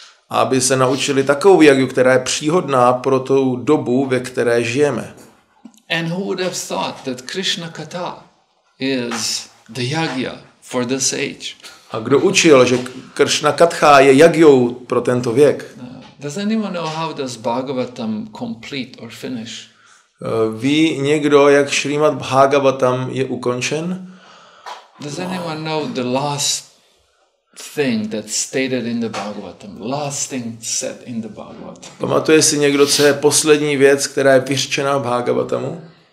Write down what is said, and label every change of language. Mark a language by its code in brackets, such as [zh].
[cs] A aby se naučili takovou jagju, která je příhodná pro tu dobu, ve které žijeme. [en] And who would have thought that Krishna Katha is the Jagja for this age? [cs] A kdo učil, že Krishna Katha je jagjou pro tento věk? [en] Does anyone know how does Bhagavatam complete or finish? [cs] Ví někdo, jak Šrímad Bhagavatam je ukončen? [en] Does anyone know the last thing that's stated in the Bhagavatam? Last thing said in the Bhagavatam. [cs] Pamatuje si někdo, co je poslední věc, která je vyřčená v Bhagavatamu?